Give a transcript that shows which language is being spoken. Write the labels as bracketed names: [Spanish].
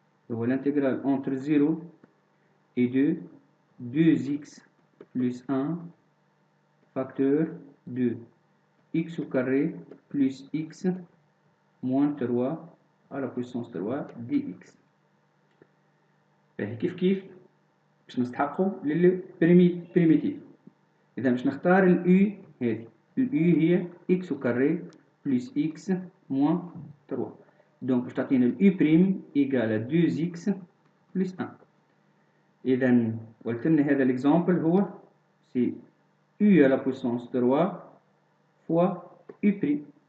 [French] Donc l'intégrale entre 0 et 2, 2x plus 1 facteur de x au carré plus x moins 3 à la puissance 3 dx. [Arabic] كيف كيف باش نستحقوا للبريميتيف. إذا باش نختار الU هذه. الU هي [French] x au carré plus x moins 3. Donc [Arabic] باش تعطينا [French] الU prime égale à 2x plus 1. [Arabic] إذا قلت لنا هذا [French] l'exemple [Arabic] هو [French] c'est U à la puissance 3 fois U prime.